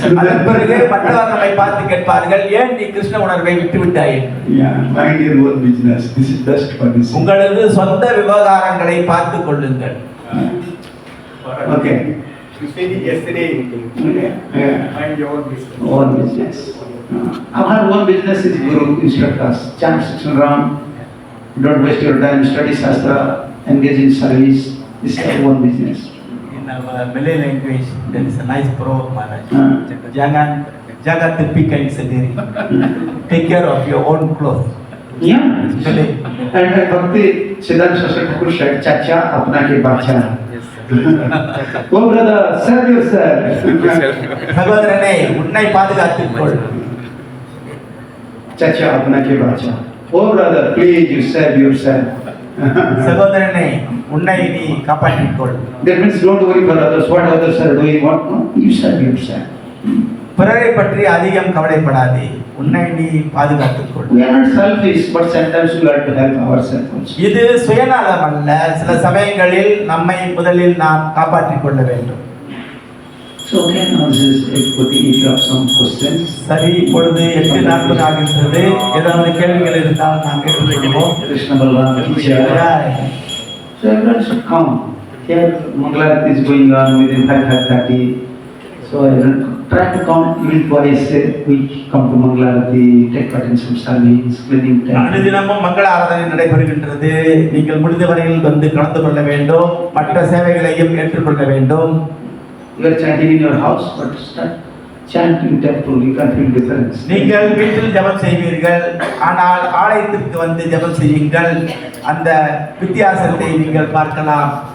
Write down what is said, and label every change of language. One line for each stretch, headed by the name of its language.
Tamil: அதன் பிறகு மற்றவர் நம்மை பார்த்து கேட்பார்கள், ஏன் நீ கிருஷ்ண உணர்வை விட்டு விட்டாய்?
English: Yeah, mind your own business. This is best for this.
Tamil: உங்களது சொந்த விவகாரங்களை பார்த்துக் கொள்ளுங்கள்.
English: Okay. You said it yesterday. Yeah. Mind your own business. Own business. Our own business is Guru instruct us. Chant 16 round. Don't waste your time. Study Shastra. Engage in service. This is our own business. In our Malay language, there is a nice proverb, Maharaj. Uh.
Malay: Jagat pika in sediri.
English: Take care of your own clothes. Yeah. And Bhakti Siddhanta Saraswati Thakur said,
Hindi: Chacha apna ke bacha.
English: Oh brother, serve yourself.
Tamil: சகோதரனே, உன்னை பாதுகாத்துக் கொள்.
Hindi: Chacha apna ke bacha.
English: Oh brother, please you serve yourself.
Tamil: சகோதரனே, உன்னை நீ காப்பாற்றிக் கொள்.
English: That means don't worry for others. What others are doing, what no, you serve yourself.
Tamil: பிறரை பற்றி அதிகம் கவலைப்படாதே, உன்னை நீ பாதுகாத்துக் கொள்.
English: We are not selfish, but sometimes we have to help ourselves also.
Tamil: இது சுயநலம் அல்ல. சில சமயங்களில் நம்மை முதலில் நாம் காப்பாற்றிக் கொள்ள வேண்டும்.
English: So okay, now this is everybody. If you have some questions.
Tamil: சரி, இப்பொழுது 8:40 ஆகின்றது. ஏதாவது கேள்விகள் இருந்தால் நாம் கேட்டுக்கொள்வோம்.
English: Krishna Balaram teacher. So everyone should come. Here Mangalarati is going on within 5:30. So everyone try to come even twice a week. Come to Mangalarati, take part in some service, cleaning time.
Tamil: அனுதினமும் மங்கள ஆராதனை நடைபெறுகின்றது. நீங்கள் முடிந்த வரையில் வந்து கலந்து கொள்ள வேண்டும். மற்ற சேவைகளையும் ஏற்றுக்கொள்ள வேண்டும்.
English: You are chanting in your house, but start chanting in temple. You can feel difference.
Tamil: நீங்கள் வீட்டில் ஜெபம் செய்வீர்கள், ஆனால் ஆலயத்திற்கு வந்து ஜெபம் செய்யுங்கள். அந்த வித்தியாசத்தை நீங்கள் பார்க்கலாம்.